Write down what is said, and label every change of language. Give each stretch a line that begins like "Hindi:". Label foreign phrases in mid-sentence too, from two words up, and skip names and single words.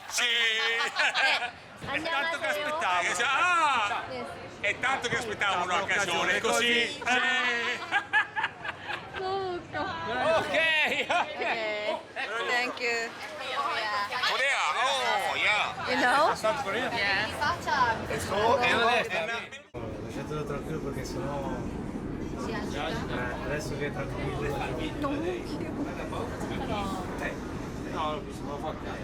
Italian: Sì. È tanto che aspettavo. Ah! È tanto che aspettavo un'occasione così. Sì.
Korean: 너무 웃겨.
English: Ok. Okay. Thank you. Korea. Oh, yeah. You know?
Italian: Lasciatelo tranquillo perché sennò adesso che è tranquillo
Korean: 너무 귀여워.
Italian: no, si può fare